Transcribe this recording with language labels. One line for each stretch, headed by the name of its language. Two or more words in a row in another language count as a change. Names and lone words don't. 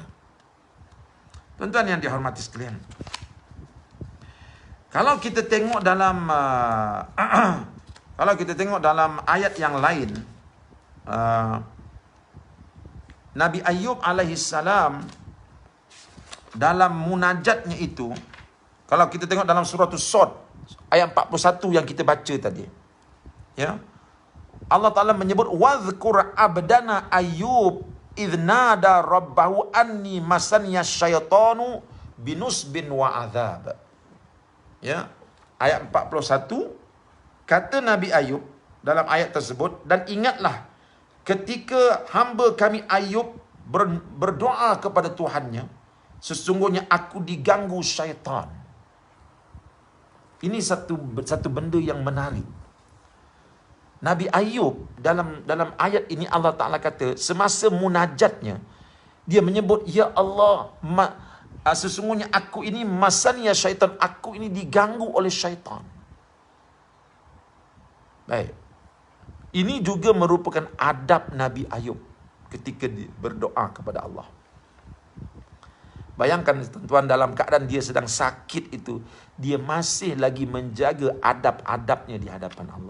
Malay: Tuan-tuan yang dihormati sekalian, kalau kita tengok dalam ayat yang lain, Nabi Ayub alaihissalam dalam munajatnya itu, kalau kita tengok dalam surah As-Sad ayat 41 yang kita baca tadi, ya, Allah Ta'ala menyebut
Arabic: واذكر عبدنا أيوب إذ نادى ربه أني مسني الشيطان بنصب وعذاب.
Malay: Ya, ayat 41 kata Nabi Ayub dalam ayat tersebut, dan ingatlah ketika hamba kami Ayub berdoa kepada Tuhannya, sesungguhnya aku diganggu syaitan. Ini satu benda yang menarik. Nabi Ayub dalam ayat ini Allah Ta'ala kata semasa munajatnya dia menyebut, ya Allah, sesungguhnya aku ini
Arabic: مسني الشيطان,
Malay: aku ini diganggu oleh syaitan. Baik. Ini juga merupakan adab Nabi Ayub ketika dia berdoa kepada Allah. Bayangkan tuan-tuan, dalam keadaan dia sedang sakit itu, dia masih lagi menjaga adab-adabnya di hadapan Allah.